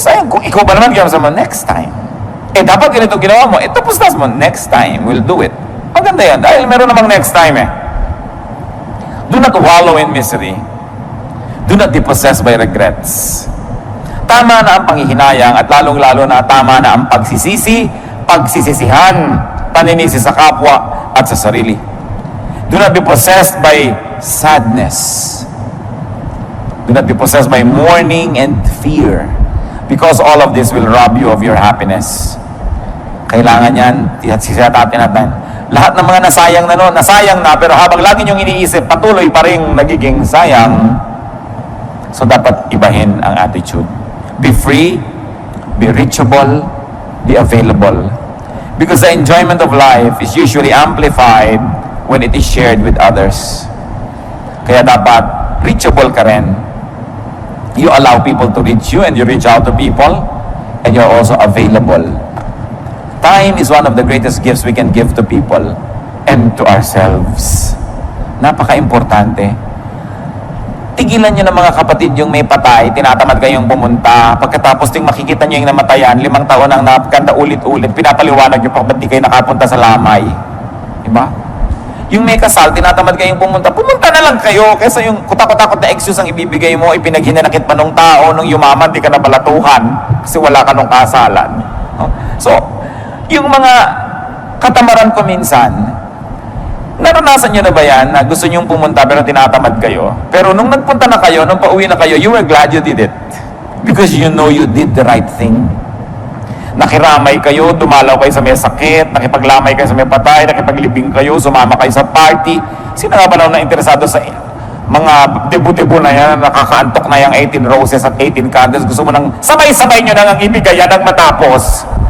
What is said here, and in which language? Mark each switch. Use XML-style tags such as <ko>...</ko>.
<tl>Kung ikaw ba naman ginawa mo, next time. Dapat ganito ginawa mo, tapos mo, next time,</tl> <en>we'll do it.</en> <tl>Maganda yan, dahil meron namang next time eh.</tl> <en>Do not wallow in misery. Do not be possessed by regrets.</en> <tl>Tama na ang panghihinayang at lalong-lalo na tama na ang pagsisisi, pagsisisihan, paninisi sa kapwa at sa sarili.</tl> <en>Do not be possessed by sadness. Do not be possessed by mourning and fear. Because all of this will rob you of your happiness.</en> <tl>Kailangan yan, sisatatin natin. Lahat ng mga nasayang na noon, nasayang na, pero habang lagi niyong iniisip, patuloy pa rin nagiging sayang. So dapat ibahin ang attitude.</tl> <en>Be free, be reachable, be available. Because the enjoyment of life is usually amplified when it is shared with others.</en> <tl>Kaya dapat reachable ka rin.</tl> <en>You allow people to reach you and you reach out to people and you're also available. Time is one of the greatest gifts we can give to people and to ourselves.</en> <tl>Napaka-importante. Tigilan nyo ng mga kapatid yung may patay, tinatamad kayong pumunta, pagkatapos ting makikita nyo yung namatayan, 5 taon ang napaganda ulit-ulit, pinapaliwanag nyo pa ba't di kayo nakapunta sa lamay. Diba? Yung may kasal, tinatamad kayong pumunta na lang kayo, kaysa yung kutakot-takot na excuse ang ibibigay mo, ipinaghinanakit pa nung tao, nung yumaman, di ka nabalatuhan, kasi wala ka nung kasalan. No? So, yung mga katamaran ko minsan, naranasan nyo na ba yan na gusto nyong pumunta pero tinatamad kayo? Pero nung nagpunta na kayo,</tl> <en>nung pauwi na kayo, you were glad you did it. Because you know you did the right thing.</en> <tl>Nakiramay kayo, dumalaw kayo sa may sakit, nakipaglamay kayo sa may patay, nakipaglibing kayo, sumama kayo sa party. Sino nga ba na interesado sa mga debo-debo na yan, nakakaantok na yung 18 roses at 18 candles, gusto mo nang sabay-sabay nyo nang ibigay yan at matapos.</tl>